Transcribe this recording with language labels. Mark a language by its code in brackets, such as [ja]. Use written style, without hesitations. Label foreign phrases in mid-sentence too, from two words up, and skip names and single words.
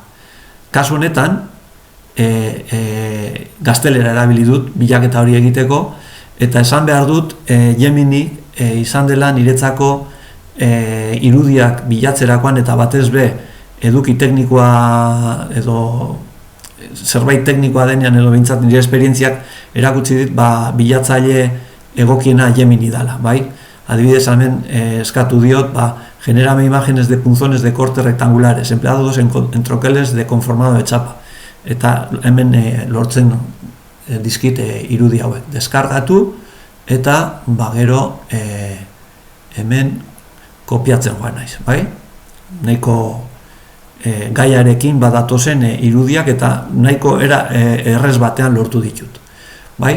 [eu] Kasu honetan, gaztelera erabili dut bilaketa hori egiteko, eta esan behar dut Gemini izan dela niretzako irudiak bilatzerakoan eta batez be eduki teknikoa edo zerbait teknikoa denean edo behintzat nire esperientziak erakutsi dit bilatzaile egokiena Gemini dala, bai? Adibidez, hemen eskatu diot, [es] genérame imágenes de punzones de corte rectangulares empleados en troqueles de conformado de chapa. [eu] Eta hemen lortzen dizkit irudi hauek. Deskargatu eta gero hemen kopiatzen joan naiz, bai? Nahiko gaiarekin badatozen irudiak eta nahiko errez batean lortu ditut, bai?